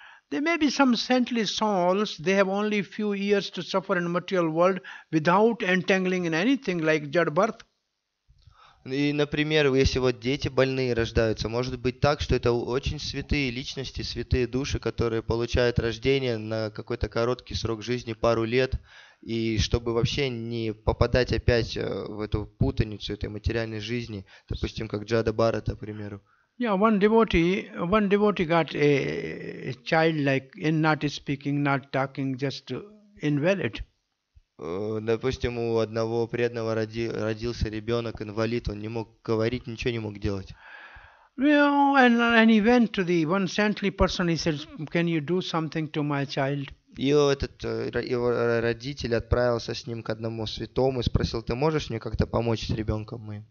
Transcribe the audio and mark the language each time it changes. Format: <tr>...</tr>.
<en>There may be some saintly souls. They have only few years to suffer in material world without entangling in anything like jad birth.</en> <ru>И, например, если вот дети больные рождаются, может быть так, что это очень святые личности, святые души, которые получают рождение на какой-то короткий срок жизни, пару лет, и чтобы вообще не попадать опять в эту путаницу этой материальной жизни, допустим, как Джада Бхарата, к примеру.</ru> <en>Yeah, one devotee got a child like not speaking, not talking, just invalid.</en> <ru>Допустим, у одного преданного родился ребенок инвалид, он не мог говорить, ничего не мог делать.</ru> <en>And he went to the one saintly person. He said, "Can you do something to my child?"</en> <ru>И его родитель отправился с ним к одному святому и спросил, ты можешь мне как-то помочь с ребенком моим?</ru>